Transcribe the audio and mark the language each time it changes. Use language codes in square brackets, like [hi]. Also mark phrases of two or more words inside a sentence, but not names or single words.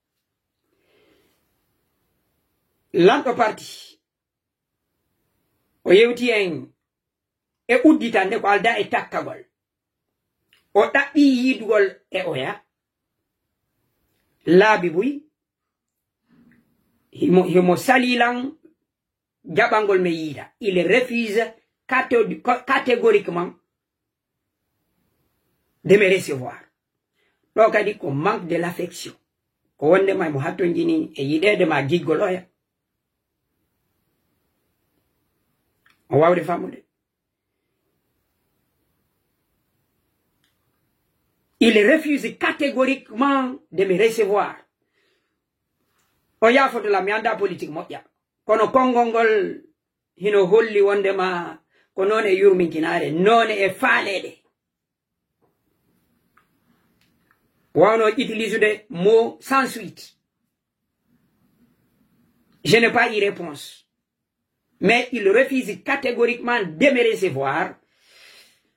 [ff] lanɗo parti o yewti en e udditande ko alda e takkagol o ɗaɓɓi yidugol e oya laabi buy himo salilan jaɓangol me yiida [fr] il refuse catégoriquement de me recevoir [ff] ɗo kadi ko [fr] manque de l'affection [ff] ko wondema mo hattonjini e yiɗede ma giggol oya o wawde famude [fr] il refuse catégoriquement de me recevoir [ff] o yafotola mi anda politique moƴƴa kono konngol ngol hino holli wondema ko noon e yurminkinare noon e faalede [fr] wawno utilise des mots sans suite je n'ai pas eu réponse mais il refuse catégoriquement de me recevoir